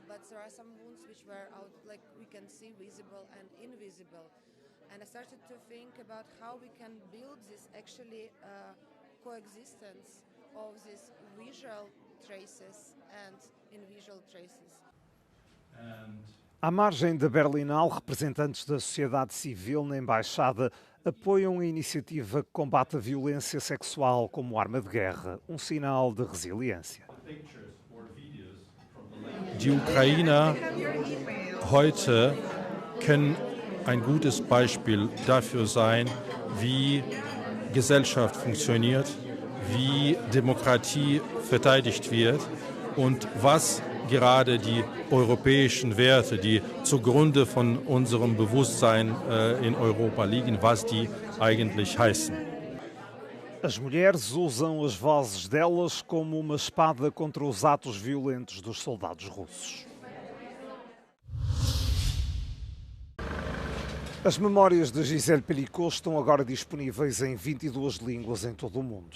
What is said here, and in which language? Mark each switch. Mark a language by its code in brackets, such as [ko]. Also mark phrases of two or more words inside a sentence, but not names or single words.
[en] But there are some wounds which were out, like we can see, visible and invisible. And I started to think about how we can build this actually coexistence of these visual traces and invisual traces. [pt] À margem da Berlinale, representantes da sociedade civil na Embaixada apoiam a iniciativa que combate a violência sexual como arma de guerra, um sinal de resiliência. [de] Die Ukrainer heute können ein gutes Beispiel dafür sein, wie Gesellschaft funktioniert, wie Demokratie verteidigt wird und was gerade die europäischen Werte, die zugrunde von unserem Bewusstsein in Europa liegen, was die eigentlich heißen. [pt] As mulheres usam as vozes delas como uma espada contra os atos violentos dos soldados russos. As memórias de Gisèle Pelicot estão agora disponíveis em 22 línguas em todo o mundo.